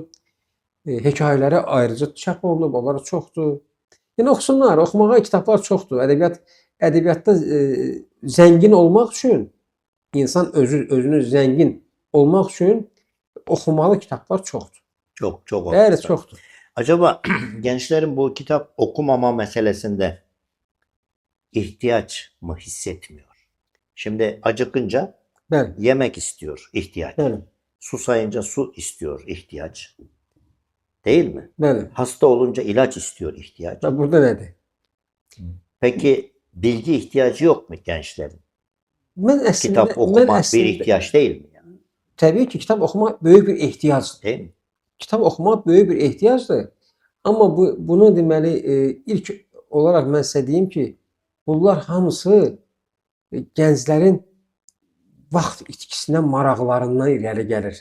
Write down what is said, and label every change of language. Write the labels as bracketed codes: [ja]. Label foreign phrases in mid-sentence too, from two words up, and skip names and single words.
[az] Hekayələri ayrıca çap olunub, onları çoxdur. Yəni oxusunlar, oxumağa kitablar çoxdur. Ədəbiyyatda zəngin olmaq üçün, insan özünü zəngin olmaq üçün oxumalı kitablar çoxdur. [tr] Çok [az] Bəli, [tr] haklısın. [az] çoxdur. [tr] Acaba gençlerin bu kitap okumama meselesinde ihtiyaç mı hissetmiyor? Şimdi acıkınca [az] Bəli, [tr] yemek istiyor, ihtiyaç. [az] bəli, [tr] Susayınca su istiyor, ihtiyaç. Değil mi? [az] bəli. [tr] Hasta olunca ilaç istiyor, ihtiyaç. [az] Və burada nədir? [tr] Peki bilgi ihtiyacı yok mu gençlerin? [az] Mən əslində, [tr] Kitap okumak bir ihtiyaç değil mi? Yani? [az] təbii ki, kitab oxumaq böyük bir ehtiyacdır. [tr] Değil mi? [az] Kitab oxumaq böyük bir ehtiyacdır. Amma bunu deməli ilk olaraq mən sizə deyim ki, bunlar hamısı gənclərin vaxt itkisindən, maraqlarından irəli gəlir.